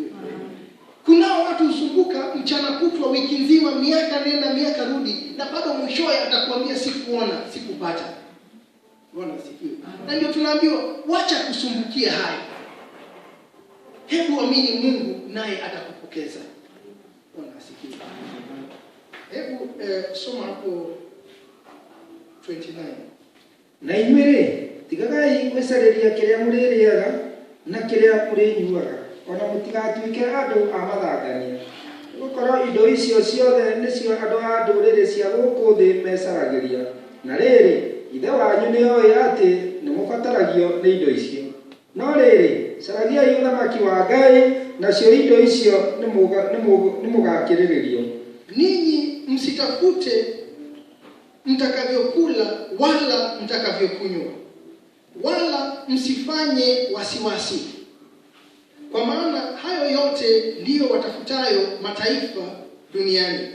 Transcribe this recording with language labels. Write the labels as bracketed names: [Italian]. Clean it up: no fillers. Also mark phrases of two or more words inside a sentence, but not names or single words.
[Swahili] Kunao watu usumbuka mchana kutwa wiki nzima, miaka nenda miaka rudi, na bado mwishowe atakwambia sikuona, sikupata. Bwana asifiwe. Na ndio tunaambiwa wacha kusumbukia haya. Hebu amini Mungu naye atakupokeza. Bwana asifiwe. Hebu soma hapo 29. [Kikuyu] Na inyuĩ tigagai gwĩcarĩria kĩrĩa mũrĩrĩaga na kĩrĩa mũrĩnyuaga, ona mũtigatuĩke andũ a mathangania. Gũkorwo indo icio ciothe nĩcio andũ a ndũrĩrĩ cia gũkũ thĩ mecaragĩria. Na rĩrĩ, ithe wanyu nĩoĩ atĩ nĩmũbataragio nĩ indo icio. No rĩrĩ, caragiai ũthamaki wa Ngai, nacio indo icio nĩmũgakĩrĩrĩrio. [Swahili] Ninyi msitafute mtakavyokula wala mtakavyokunywa, wala msifanye wasiwasi, kwa maana hayo yote ndiyo watafutayo mataifa duniani.